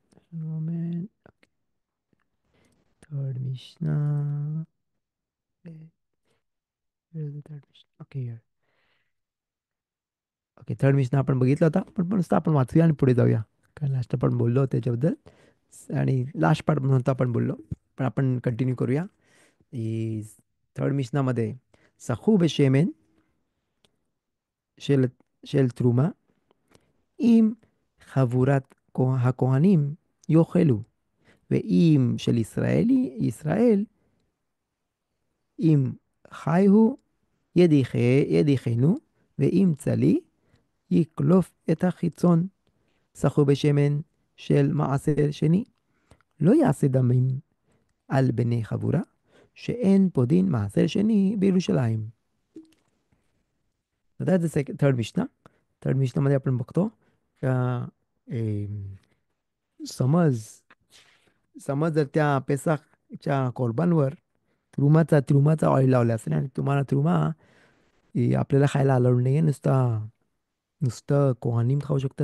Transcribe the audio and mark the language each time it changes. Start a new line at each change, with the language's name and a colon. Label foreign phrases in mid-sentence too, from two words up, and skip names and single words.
English: third mishna, okay.
Marathi: ओके,
English: third mishna
Marathi: आपण बघितलं होता, पण नुसतं आपण वाचूया आणि पुढे जाऊया. कारण लास्ट आपण बोललो त्याच्याबद्दल, आणि
English: last part
Marathi: म्हणून तर आपण बोललो, पण आपण कंटिन्यू करूया. ही थर्ड मिशनामध्ये
Hebrew: סכו בשמן של, של תרומה, אם חבורת הכהנים יאכלו, ואם של ישראל, אם חי הוא ידיחנו, ואם צלי יקלוף את החיצון. סחו בשמן של מעשר שני, לא יעשה דמים על בני חבורה, שאין פודין מעשר שני בירושלים.
Marathi: आता जसं
English: third mishna,
Marathi: थर्ड मिशनामध्ये आपण बघतो का समज समज जर त्या पेसाच्या कोरबांवर त्रुमाचा ऑइल लावला असेल आणि तुम्हाला त्रुमा आपल्याला खायला अलाउड नाही आहे, नुसतं नुसतं कोहानीम खाऊ शकतात.